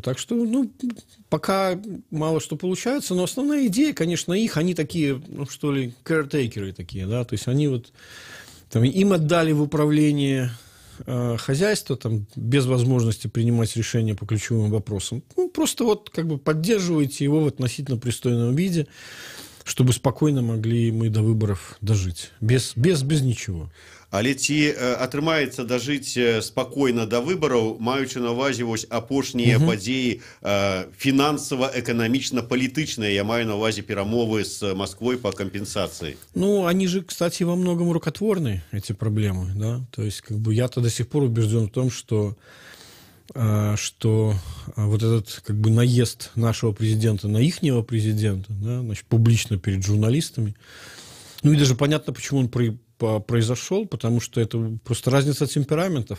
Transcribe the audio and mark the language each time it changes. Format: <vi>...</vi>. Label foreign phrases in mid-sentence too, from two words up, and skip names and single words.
<ru>Так что, ну, пока мало что получается, но основная идея, конечно, их, они такие, ну, что ли, caretakers такие, да, то есть они вот, там, им отдали в управление хозяйство, там, без возможности принимать решения по ключевым вопросам. Ну, просто вот как бы поддерживаете его в относительно пристойном виде, чтобы спокойно могли мы до выборов дожить. Без ничего.</ru> <be>Але ці атрымаецца дажыць спакойна да выбараў, маючы на ўвазе вось апошнія падзеі фінансава-эканамічна-палітычныя, я маю на ўвазе перамовы</be> <ru>с Москвой по компенсации? Ну, они же, кстати, во многом рукотворны, эти проблемы, да, то есть как бы я-то до сих пор убежден в том, что вот этот как бы наезд нашего президента на ихнего президента, да, значит, публично перед журналистами, ну и даже понятно, почему он произошел, потому что это просто разница темпераментов.</ru>